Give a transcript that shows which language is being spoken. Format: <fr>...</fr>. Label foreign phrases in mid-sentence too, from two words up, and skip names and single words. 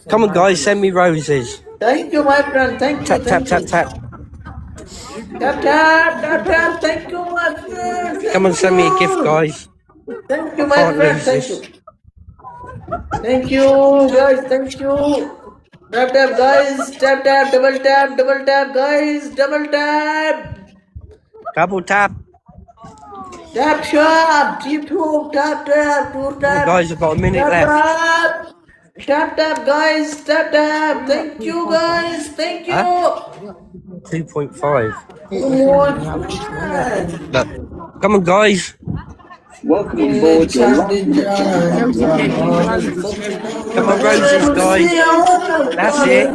<en>Come on, guys. Send me roses. Thank you, my friend. Thank you, Tap, tap, thank tap, you. tap. Tap, tap, tap, tap. Thank you, my friend. Come on, Thank send me a gift, you. guys. Thank you, I my can't friend. lose Thank this. you. Thank you, guys. Thank you. Tap, tap, guys. Tap, tap, double tap, guys. Double tap. Double tap. Tap shop. Two tap, tap, two Come on, tap. guys. I've got a minute Tap, left. tap. Tap, guys. Tap, tap. Thank you, guys. Thank you. Huh? 2.5. One friend. Look. Come on, guys. Welcome on board your Come on, roses, guys. That's it.</en>